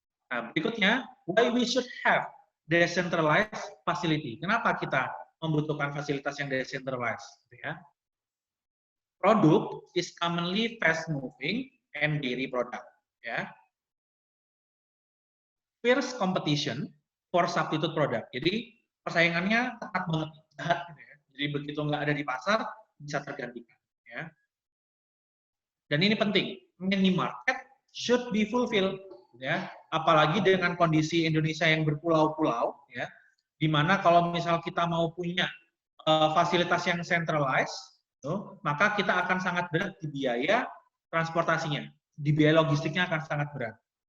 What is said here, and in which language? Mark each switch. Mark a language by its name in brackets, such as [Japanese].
[English] Nah, berikutnya, why we should have decentralized facility. [Indonesian] Kenapa kita membutuhkan fasilitas yang decentralized? Ya. [English] Product is commonly fast-moving and dairy product. Ya. Fierce competition for substitute product. [Indonesian] Jadi persaingannya ketat banget, gitu ya. Jadi begitu nggak ada di pasar bisa tergantikan. Ya. Dan ini penting, [English] mini market should be fulfilled. [Indonesian] Ya, apalagi dengan kondisi Indonesia yang berpulau-pulau, ya, di mana kalau misal kita mau punya fasilitas yang centralized, maka kita akan sangat berat di biaya transportasinya, di biaya logistiknya akan sangat berat.